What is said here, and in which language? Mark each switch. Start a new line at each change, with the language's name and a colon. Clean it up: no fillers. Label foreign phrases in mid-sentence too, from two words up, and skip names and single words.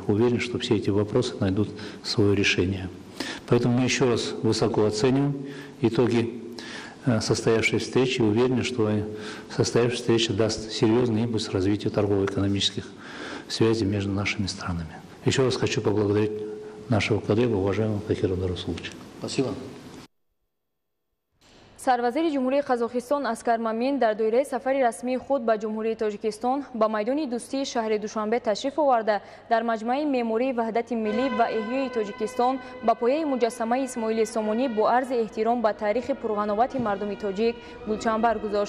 Russian: Уверен, что все эти вопросы найдут свое решение. Поэтому мы еще раз высоко оцениваем итоги состоявшей встречи и уверены, что состоявшаяся встреча даст серьезный импульс развитию торгово-экономических связей между нашими странами. Еще раз хочу поблагодарить нашего коллегу, уважаемого Кохира Абдрасуловича. Спасибо.
Tajik: سروازیر جمهوری قزاقستان اسکر مامین در دوره سفر رسمی خود به جمهوری تاجیکستان با میدان دوستی شهر دوشنبه تشریف آورده در مجمع معماری وحدت ملی و احیای تاجیکستان با پایه مجسمه اسماعیل سامانی با عرض احترام به تاریخ پرغناوت مردم تاجیک گلچین برگذاشت.